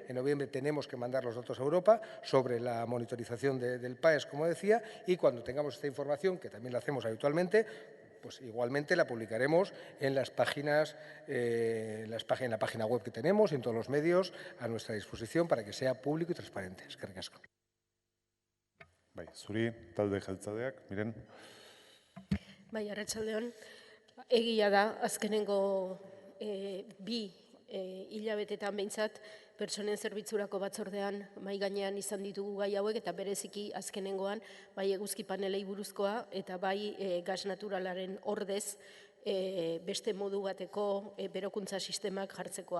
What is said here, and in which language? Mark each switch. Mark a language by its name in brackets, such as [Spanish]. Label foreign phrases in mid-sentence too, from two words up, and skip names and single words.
[Spanish] En noviembre tenemos que mandar los datos a Europa sobre la monitorización del PAES, como decía, y cuando tengamos esta información, que también la hacemos habitualmente, pues igualmente la publicaremos en las páginas, en la página web que tenemos y en todos los medios a nuestra disposición para que sea público y transparente. [Basque] Eskerrik asko. Bai, zuri talde jeltzaleak, Miren. Bai, arratsaldeon, egia da azkenengo bi hilabetetan behintzat pertsonen zerbitzurako batzordean mahai gainean izan ditugu gai hauek eta bereziki azkenengoan bai eguzki panelei buruzkoa eta bai gas naturalaren ordez beste modu bateko berokuntza sistemak jartzekoa.